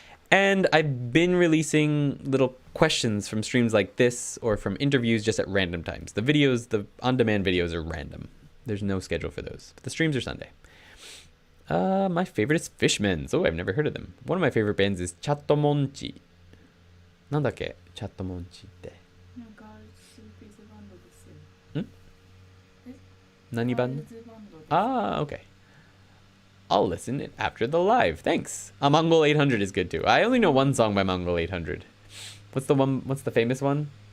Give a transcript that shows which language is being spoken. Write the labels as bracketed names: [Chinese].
[English] And I've been releasing little questions from streams like this or from interviews just at random times. The videos, the on-demand videos are random. There's no schedule for those. But the streams are Sunday. My favorite is Fishmans. Oh, I've never heard of them. One of my favorite bands is Chattomonchi. [Japanese] なんだっけチャットモンチって。なんかスーピーズバンドですよ。ん？何バンド？ [English] Ah, okay. I'll listen it after the live. Thanks. Mongol 800 is good too. I only know one song by Mongol 800. What's the famous one?